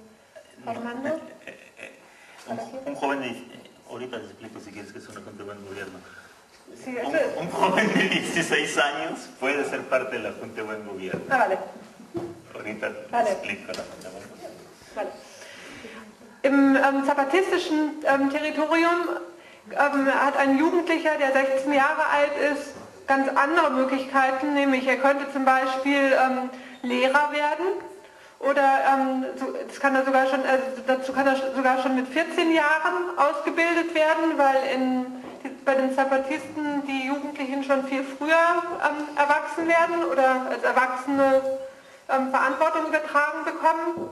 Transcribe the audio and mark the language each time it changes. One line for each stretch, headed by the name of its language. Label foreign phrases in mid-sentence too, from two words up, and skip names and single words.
Spanish: ¿Formando? Un joven de... Ahorita les explico si quieres que es una Junta de Buen Gobierno. Sí, un joven de 16 años puede ser parte de la Junta de Buen Gobierno. Ah, vale. Ahorita les explico la Junta de Buen Gobierno. Vale.
German: Im zapatistischen Territorium hat ein Jugendlicher, der 16 Jahre alt ist, ganz andere Möglichkeiten, nämlich er könnte zum Beispiel Lehrer werden. Oder dazu kann er sogar schon mit 14 Jahren ausgebildet werden, weil bei den Zapatisten die Jugendlichen schon viel früher erwachsen werden oder als Erwachsene Verantwortung übertragen bekommen.